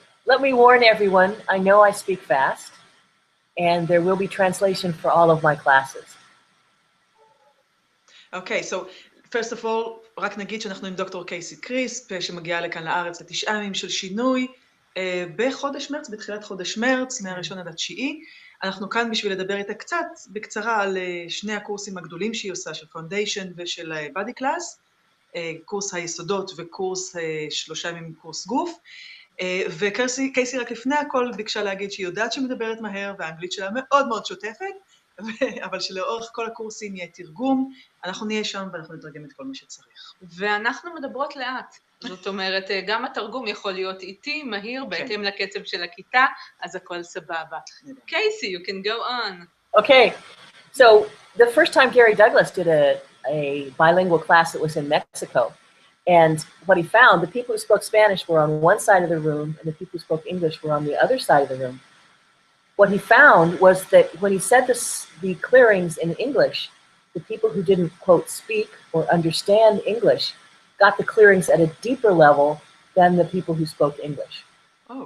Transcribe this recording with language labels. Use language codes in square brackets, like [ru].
[en] Let me warn everyone, I know I speak fast, and there will be translation for all of my classes. Okay, so first of all, [he] רק נגיד שאנחנו עם דוקטור קייסי קריספ, שמגיעה לכאן לארץ ל9 ימים של שינוי, בחודש מרץ, בתחילת חודש מרץ, מה-1 עד ה-9. אנחנו כאן בשביל לדבר איתה קצת בקצרה על שני הקורסים הגדולים שהיא עושה, של פאונדיישן ושל בדי קלאס, קורס היסודות וקורס 3 ימים קורס גוף. וקייסי רק לפני הכל ביקשה להגיד שהיא יודעת שמדברת מהר והאנגלית שלה מאוד מאוד שוטפת, אבל שלאורך כל הקורסים יהיה תרגום, אנחנו נהיה שם ואנחנו נתרגם את כל מה שצריך. ואנחנו מדברות לאט, זאת אומרת, גם התרגום יכול להיות איטי, מהיר, בהתאם לקצב של הכיתה, אז הכל סבבה. [en] Casey, you can go on. Okay, so the first time Gary Douglas did a bilingual class that was in Mexico, and what he found, the people who spoke Spanish were on one side of the room, and the people who spoke English were on the other side of the room. What he found was that when he said the clearings in English, the people who didn't, quote, speak or understand English got the clearings at a deeper level than the people who spoke English. Oh.